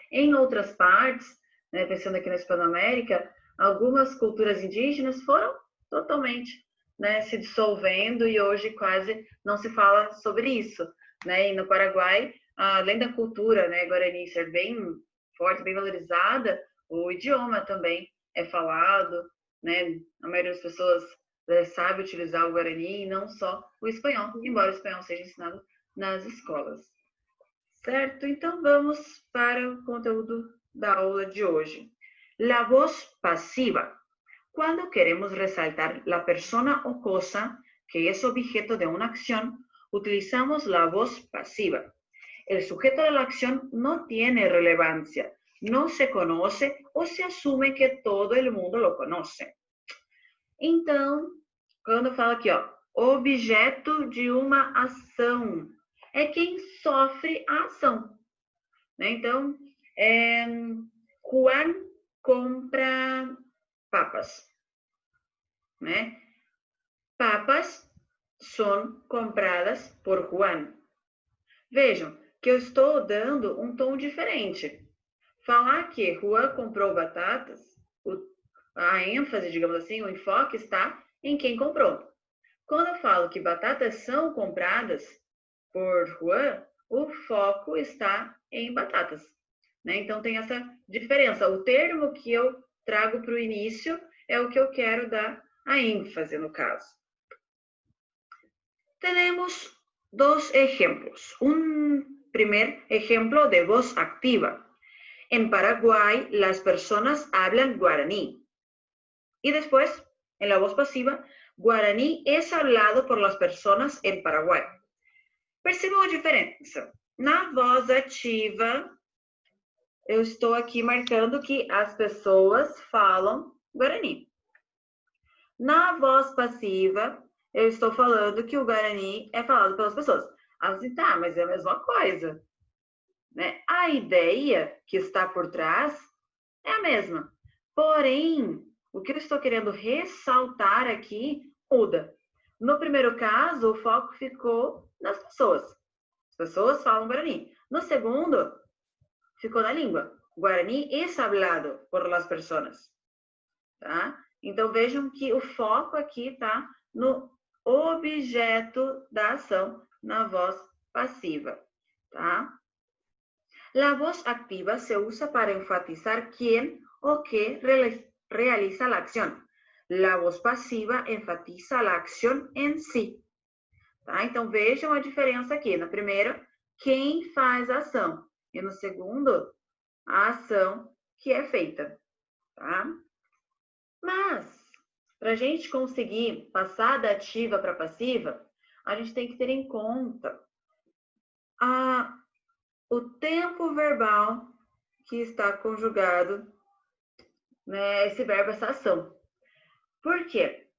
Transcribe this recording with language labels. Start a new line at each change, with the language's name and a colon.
Portuguese: Em outras partes, né, pensando aqui na Hispanoamérica, algumas culturas indígenas foram totalmente, né, se dissolvendo e hoje quase não se fala sobre isso, né? E no Paraguai, além da cultura, né, guarani ser bem forte, bem valorizada, o idioma também é falado, né? A maioria das pessoas sabe utilizar o guarani e não só o espanhol, embora o espanhol seja ensinado nas escolas. Certo? Então vamos para o conteúdo da aula de hoje.
Spanish: La voz pasiva. Cuando queremos resaltar la persona o cosa que es objeto de una acción, utilizamos la voz pasiva. El sujeto de la acción no tiene relevancia, no se conoce o se asume que todo el mundo lo conoce.
Portuguese: Então, quando fala aqui, ó, objeto de uma ação, é quem sofre a ação, né? Então, Juan compra papas, né? Papas são compradas por Juan. Vejam que eu estou dando um tom diferente. Falar que Juan comprou batatas, a ênfase, digamos assim, o enfoque está em quem comprou. Quando eu falo que batatas são compradas por Juan, o foco está em batatas, né? Então tem essa diferença. O termo que eu trago para o início é o que eu quero dar a ênfase, no caso.
Spanish: Temos dos ejemplos. Un primer ejemplo de voz activa. En Paraguay, las personas hablan guaraní. Y después En la voz pasiva, guaraní es hablado por las personas en Paraguay.
Portuguese: Percebam a diferença. Na voz ativa, eu estou aqui marcando que as pessoas falam guarani. Na voz passiva, eu estou falando que o guarani é falado pelas pessoas. Assim, tá, mas é a mesma coisa. Né? A ideia que está por trás é a mesma. Porém, o que eu estou querendo ressaltar aqui muda. No primeiro caso, o foco ficou nas pessoas. As pessoas falam guarani. No segundo, ficou na língua.
Spanish: Guarani é hablado por las personas.
Portuguese: Tá? Então, vejam que o foco aqui está no objeto da ação, na voz passiva. Tá?
Spanish: La voz activa se usa para enfatizar quién o qué realiza la acción. La voz passiva enfatiza la acción en si.
Portuguese: Tá? Então, vejam a diferença aqui. No primeiro, quem faz a ação. E no segundo, a ação que é feita. Tá? Mas, para a gente conseguir passar da ativa para a passiva, a gente tem que ter em conta o tempo verbal que está conjugado, né, esse verbo, essa ação. Por quê?